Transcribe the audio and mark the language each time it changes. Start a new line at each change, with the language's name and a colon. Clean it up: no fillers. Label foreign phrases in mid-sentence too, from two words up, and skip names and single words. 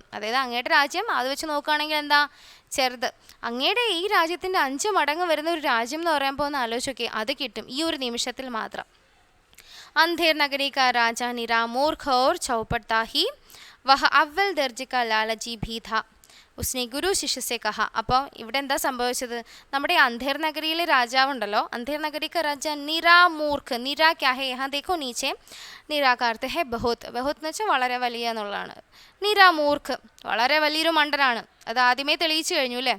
Malayalam: അതായത് അങ്ങയുടെ രാജ്യം അത് വെച്ച് നോക്കുകയാണെങ്കിൽ എന്താ ചെറുത്. അങ്ങയുടെ ഈ രാജ്യത്തിൻ്റെ 5 മടങ്ങ് വരുന്ന ഒരു രാജ്യം എന്ന് പറയുമ്പോൾ ഒന്ന് ആലോചിച്ച് നോക്കിയേ, അത് കിട്ടും ഈ ഒരു നിമിഷത്തിൽ മാത്രം.
Hindi: अंधेर नगरी का राजा निरा मूर्ख और चौपटा ही वह अव्वल दर्जे का लालची भी था. उसने गुरु शिष्य से कहा.
Malayalam: അപ്പോൾ ഇവിടെ എന്താ സംഭവിച്ചത്? നമ്മുടെ അന്ധേർ നഗരിയിലെ രാജാവുണ്ടല്ലോ,
Hindi: अंधेर नगरी का राजा निरा मूर्ख. निरा क्या है यहाँ देखो नीचे. निरा का अर्थ है बहुत.
Malayalam: ബഹുത് എന്ന് വെച്ചാൽ വളരെ വലിയ എന്നുള്ളതാണ്.
Hindi: निरा मूर्ख
Malayalam: വളരെ വലിയൊരു മണ്ടനാണ്. അത് ആദ്യമേ തെളിയിച്ചു കഴിഞ്ഞു അല്ലേ.